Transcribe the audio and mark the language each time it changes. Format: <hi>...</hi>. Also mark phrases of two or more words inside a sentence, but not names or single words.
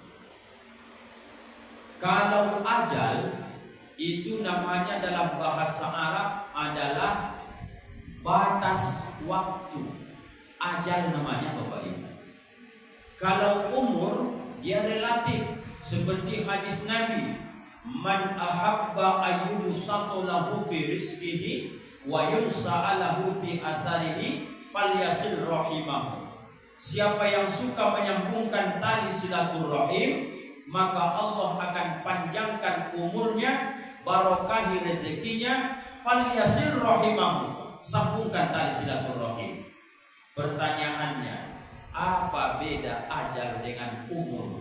<id>Kalau ajal itu namanya dalam bahasa Arab adalah batas waktu. Ajal namanya Bapak Ibu. Kalau umur dia relatif, seperti hadis Nabi,</id> <ar>من أحب أن يبسط له في رزقه وينسأ له في أثره فليصل رحمه.</ar> <id>Siapa yang suka menyambungkan tali silaturahim, maka Allah akan panjangkan umurnya, barokahi rezekinya.</id> <ar>فليصل رحمه,</ar> <id>sambungkan tali silaturahim. Pertanyaannya, apa beda ajal dengan umur?</id>